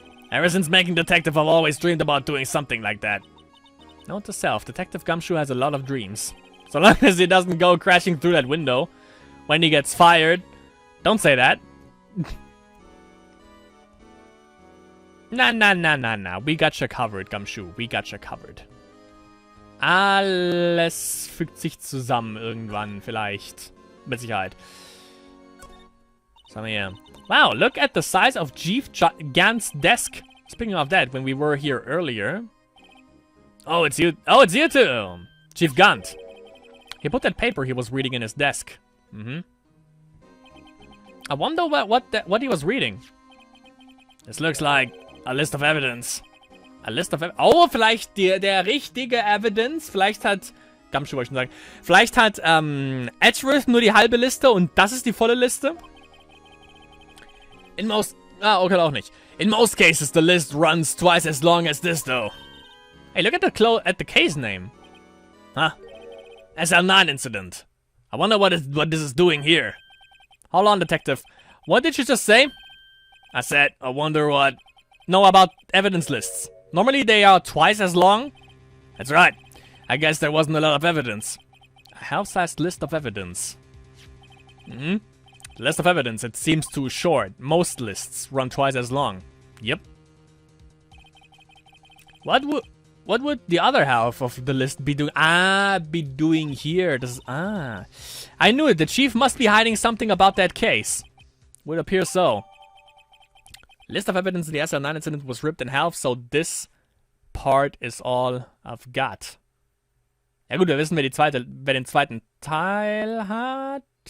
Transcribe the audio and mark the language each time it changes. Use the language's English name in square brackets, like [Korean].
[English] Ever since making detective, I've always dreamed about doing something like that. Note to self, Detective Gumshoe has a lot of dreams. So long as he doesn't go crashing through that window when he gets fired. Don't say that. Nah. We got you covered, Gumshoe. We got you covered. [German] Alles fügt sich zusammen irgendwann, vielleicht. Mit Sicherheit. Was haben wir hier? [English] Wow, look at the size of Chief Gant's desk. Speaking of that, when we were here earlier. Oh, it's you. Oh, it's you too. Chief Gant. He put that paper he was reading in his desk. I wonder what he was reading. This looks like a list of evidence. A list of oh, [German] vielleicht der richtige [English] Evidence. [German] Vielleicht hat Gumshoe wollte ich schon sagen. Vielleicht hat Edgeworth nur die halbe Liste und das ist die volle Liste. [English] In most [German] okay, auch nicht. [English] In most cases, the list runs twice as long as this, though. Hey, look at the case name. Huh? SL9 incident. I wonder what this is doing here. Hold on, detective. What did you just say? I said, I wonder what. No, about evidence lists. Normally they are twice as long. That's right. I guess there wasn't a lot of evidence. A half-sized list of evidence. The list of evidence, it seems too short. Most lists run twice as long. Yep. What would the other half of the list be doing? Be doing here. I knew it. The chief must be hiding something about that case. Would appear so. List of evidence in the SL9 incident was ripped in half, so this part is all I've got. [German] Ja gut, wir wissen, wer den zweiten Teil hat.